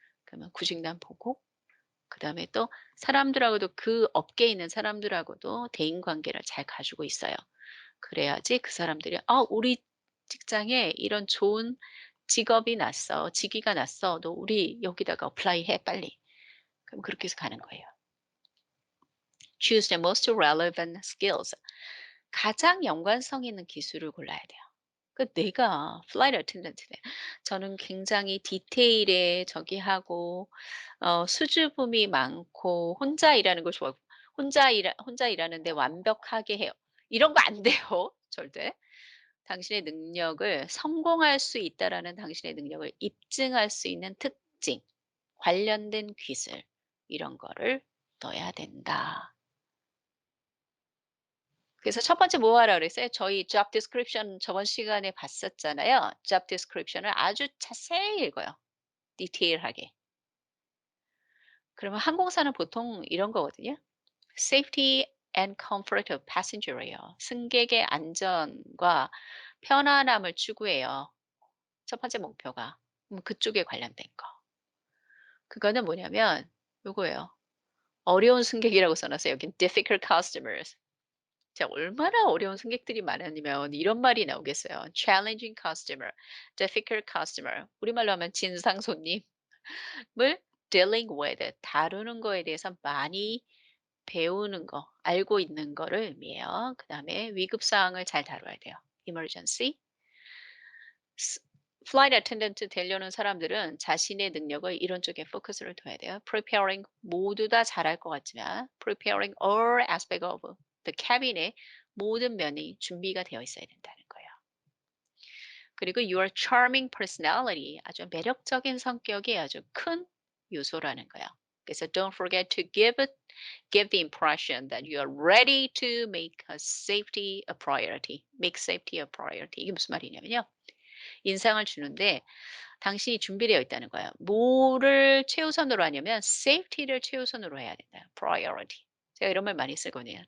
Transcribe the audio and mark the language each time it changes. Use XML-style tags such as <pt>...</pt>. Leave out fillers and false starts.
<ko>그러면 구직난 보고 그다음에 또 사람들하고도 그 업계에 있는 사람들하고도 대인 관계를 잘 가지고 있어요. 그래야지 그 사람들이 "아 우리 직장에 이런 좋은 직업이 났어. 직위가 났어. 너 우리 여기다가 어플라이 해 빨리." 그럼 그렇게 해서 가는 거예요.</ko> <en>Choose the most relevant skills.</en> <ko>가장 연관성 있는 기술을 골라야 돼요. 내가 플라이트 어텐던트네. 저는 굉장히 디테일에 저기 하고 수줍음이 많고 혼자 일하는 걸 좋아하고 혼자 일하는데 완벽하게 해요. 이런 거 안 돼요. 절대. 당신의 능력을 성공할 수 있다라는 당신의 능력을 입증할 수 있는 특징, 관련된 기술 이런 거를 넣어야 된다. 그래서 첫 번째 뭐 하라 그랬어요? 저희 job description 저번 시간에 봤었잖아요. job description을 아주 자세히 읽어요. 디테일하게. 그러면 항공사는 보통 이런 거거든요.</ko> <en>Safety and comfort of passenger예요.</en> <ko>승객의 안전과 편안함을 추구해요. 첫 번째 목표가. 그쪽에 관련된 거. 그거는 뭐냐면 요거예요. 어려운 승객이라고 써 놨어요. 여긴</ko> <en>difficult customers.</en> <ko>자, 얼마나 어려운 승객들이 많으면 이런 말이 나오겠어요.</ko> <en>challenging customer, difficult customer.</en> <ko>우리말로 하면 진상 손님을</ko> <en>dealing with,</en> <ko>다루는 거에 대해서 많이 배우는 거, 알고 있는 거를 의미해요. 그다음에 위급 상황을 잘 다뤄야 돼요.</ko> <en>emergency.</en> <ko>스 플라이트 어텐던트 되려는 사람들은 자신의 능력을 이런 쪽에 포커스를 둬야 돼요. preparing 모두 다 잘할 것 같지만</ko> <en>preparing all aspect of the cabin</en> <ko>의 모든 면이 준비가 되어 있어야 된다는 거예요. 그리고</ko> <en>your charming personality</en> <ko>아주 매력적인 성격이 아주 큰 요소라는 거예요.</ko> <en>그래서 don't forget to give the impression that you are ready to make a safety a priority. make safety a priority.</en> <ko>이게 무슨 말이냐면요. 인상을 주는데 당신이 준비되어 있다는 거예요. 뭐를 최우선으로 하냐면 safety를 최우선으로 해야 된다.</ko> <en>priority.</en> <ko>제가 이런 말 많이 쓰거든요.</ko>